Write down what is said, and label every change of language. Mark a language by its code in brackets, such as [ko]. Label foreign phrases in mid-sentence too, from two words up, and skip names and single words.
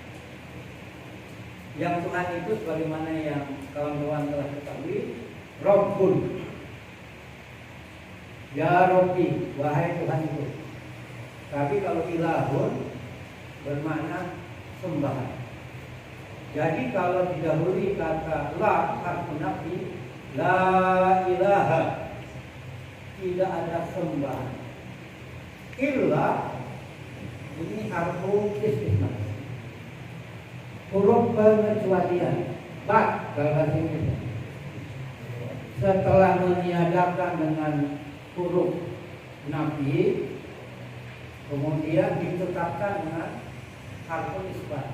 [id] Yang Tuhan itu sebagaimana yang kawan-kawan telah ketahui, Rabbun, [ar] يا رب, [id] wahai Tuhan itu. Tapi kalau ilahun bermakna sembahan. Jadi kalau didahului kata la [ar] حرف نفي, لا إله, [id] tidak ada sembahan. Illa ini [ar] حرف استثناء, [id] huruf pengecualian. Bak kalau bahasa Indonesia. Setelah meniadakan dengan huruf nafi, kemudian ditetapkan dengan [ar] حرف إثبات.